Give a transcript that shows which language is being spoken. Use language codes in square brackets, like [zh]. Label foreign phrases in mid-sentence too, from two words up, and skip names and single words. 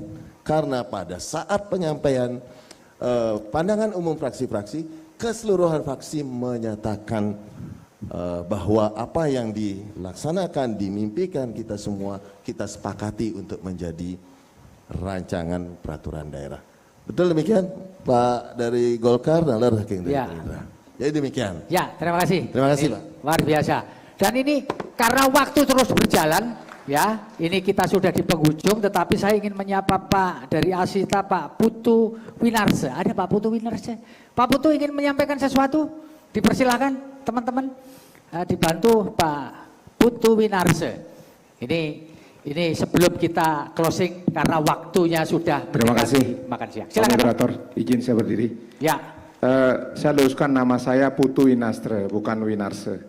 [id] Karena pada saat penyampaian pandangan umum fraksi-fraksi, keseluruhan fraksi menyatakan bahwa apa yang dilaksanakan, dimimpikan kita semua, kita sepakati untuk menjadi rancangan peraturan daerah. Betul demikian Pak dari Golkar dan Ler Hakim dari Gerindra. Jadi demikian. Ya, terima kasih. Terima kasih Pak. Luar biasa. Dan ini karena waktu terus berjalan, ya, ini kita sudah di penghujung, tetapi saya ingin menyapa Pak dari Asita, Pak Putu Winarse. Ada Pak Putu Winarse. Pak Putu ingin menyampaikan sesuatu? Dipersilakan teman-teman, dibantu Pak Putu Winarse. Ini sebelum kita closing karena waktunya sudah mendekati makan siang. Silakan. Moderator, izin saya berdiri. Ya. Saya luruskan, nama saya Putu Winastre, bukan Winarse.